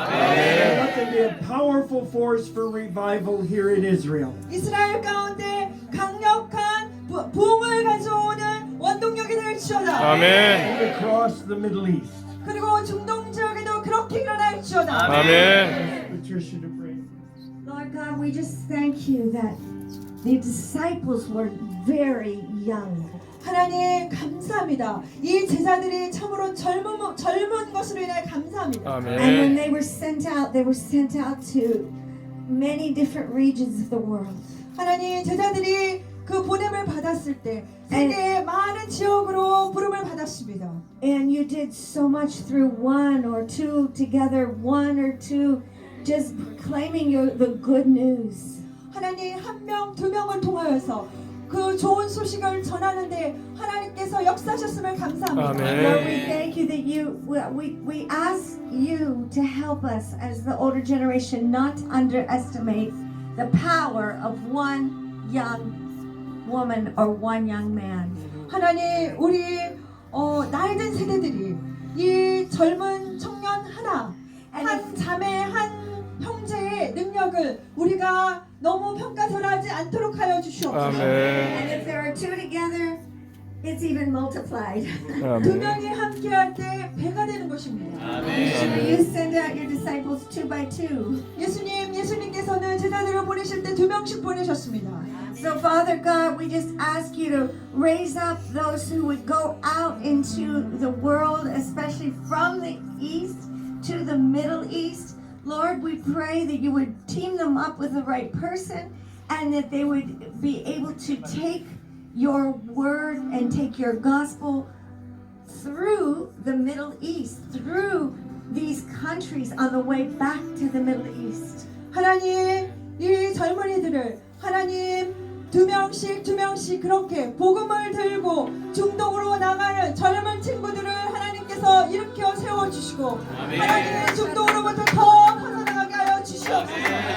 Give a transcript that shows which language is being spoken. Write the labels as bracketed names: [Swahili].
[English] Let them be a powerful force for revival here in Israel. [Korean] 이스라엘 가운데 강력한 부흥을 가져오는 원동력이 될지어다. 아멘. [English] And across the Middle East. [Korean] 그리고 중동 지역에도 그렇게 일어날지어다. 아멘. [English] Patricia to pray. Lord God, we just thank you that the disciples were very young. [Korean] 하나님 감사합니다. 이 제자들이 참으로 젊은 것으로 인해 감사합니다. [English] And when [Korean] 아멘. [English] they were sent out to many different regions of the world. [Korean] 하나님 제자들이 그 보냄을 받았을 때 세계의 많은 지역으로 부름을 받았습니다. [English] And you did so much through one or two together, one or two, just proclaiming the good news. [Korean] 하나님 한 명, 두 명을 통하여서 그 좋은 소식을 전하는데 하나님께서 역사하셨음을 감사합니다. 아멘. [English] Lord, we thank you that we ask you to help us as the older generation not to underestimate the power of one young woman or one young man. [Korean] 하나님 우리 나이든 세대들이 이 젊은 청년 한 자매 한 형제의 능력을 우리가 너무 평가절하지 않도록 하여 주시옵소서. 아멘. [English] And if there are two together, it's even multiplied. [Korean] 두 아멘. 명이 함께할 때 배가 되는 것입니다. [English] You send out your disciples 2 by 2. [Korean] 예수님께서는 제자들을 보내실 때 두 명씩 보내셨습니다. [English] So Father God, we just ask you to raise up those who would go out into the world, especially from the east to the Middle East. Lord, we pray that you would team them up with the right person and that they would be able to take your word and take your gospel through the Middle East, through these countries on the way back to the Middle East. [Korean] 하나님 이 젊은이들을 하나님 두 명씩 그렇게 복음을 들고 중동으로 나가는 젊은 친구들을 하나님께서 일으켜 세워주시고 하나님의 중동으로부터 더 퍼져나가게 하여 주시옵소서.